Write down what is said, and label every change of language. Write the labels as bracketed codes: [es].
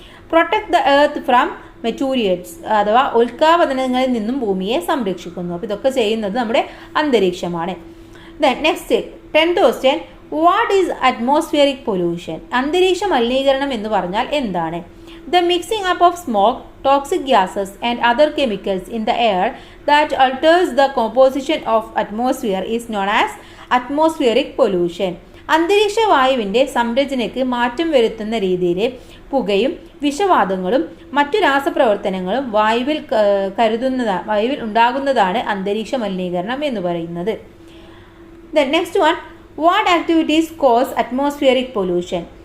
[en] protect the earth from meteorites, [ml] അഥവാ ഉൽക്കാപതനങ്ങളിൽ നിന്നും ഭൂമിയെ സംരക്ഷിക്കുന്നു. അപ്പോൾ ഇതൊക്കെ ചെയ്യുന്നത് നമ്മുടെ അന്തരീക്ഷമാണ്. [en] Next 10th question, what is atmospheric pollution? [ml] അന്തരീക്ഷ മലിനീകരണം എന്ന് പറഞ്ഞാൽ എന്താണ്? [en] The mixing up of smoke, toxic gases and other chemicals in the air that alters the composition of atmosphere is known as atmospheric pollution. [ml] അന്തരീക്ഷ വായുവിൻ്റെ സംരചനയ്ക്ക് മാറ്റം വരുത്തുന്ന രീതിയിൽ പുകയും വിഷവാതങ്ങളും മറ്റു രാസപ്രവർത്തനങ്ങളും വായുവിൽ ഉണ്ടാകുന്നതാണ് അന്തരീക്ഷ മലിനീകരണം എന്ന് പറയുന്നത്. [en] Next one, what activities cause atmospheric pollution?